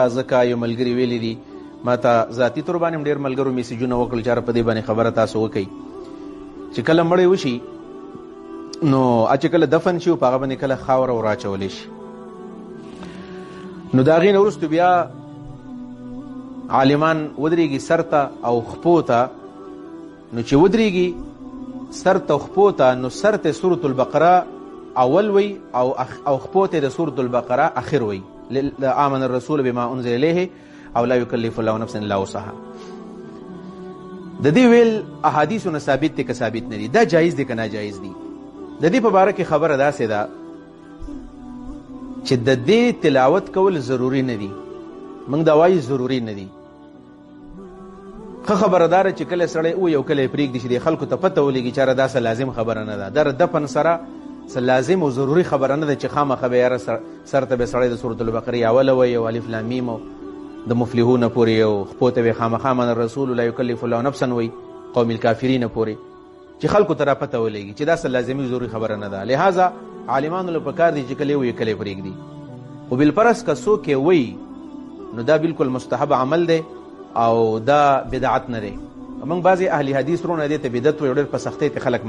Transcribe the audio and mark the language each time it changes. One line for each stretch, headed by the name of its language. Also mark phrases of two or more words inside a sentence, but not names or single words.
Pashto: ځکه یو ملګري ویلی دي ما ته ذاتي طور باندې ډېر ملګرو میسیجونه وکړل چې په دې باندې خبره تاسو وکئ چې کله مړی وشي نو چې کله دفن شي په هغه باندې کله خاوره وراچولی شي نو د هغې نه وروستو بیا عالمان ودرېږي سر ته او خپو ته نو چې ودرېږي سر ته خپو ته نو سر ته سورة البقره اول وی او خپو ته د سورة البقره اخر وی
Arabic: آمن الرسول بما انزل الیه
Pashto: او
Arabic: لا یکلف الله نفسا الا وسعها
Pashto: د دې ویل احادیثونه ثابت دي که ثابت نه دي دا جایز دي که ناجایز دي د دې په باره کې خبره داسې ده چې د دې تلاوت کول ضروري نه دي موږ دا وایو ضروري نه دي ښه خبرداره چې کله سړی او یو کله یې پرېږدي چې د خلکو ته پته ولګي چې دا څه لازم خبره نه ده دا دفن سره څه لازم او ضروري خبره نه ده چې خامخا به یاره سر ته به سړی د سورة البقرې اوله وایي او
Arabic: الف لام میم
Pashto: او د مفلحون پورې او خپو ته به خامخا
Arabic: من الرسول لا یکلف الله نفسا
Pashto: وایي
Arabic: قوم الکافرین
Pashto: پورې چې خلکو ته را پته ولګي چې دا څه لازمي ضروري خبره نه ده لهذا عالمانو له پکار دي چې کله یې وایي کله یې پرېږدي خو بالفرض که څوک یې وایي نو دا بالکل مستحب عمل دی او دا بدعت نه دی موږ بعضې اهل حدیث رونه دې ته بدعت وایي ډېر په سختۍ ته خلک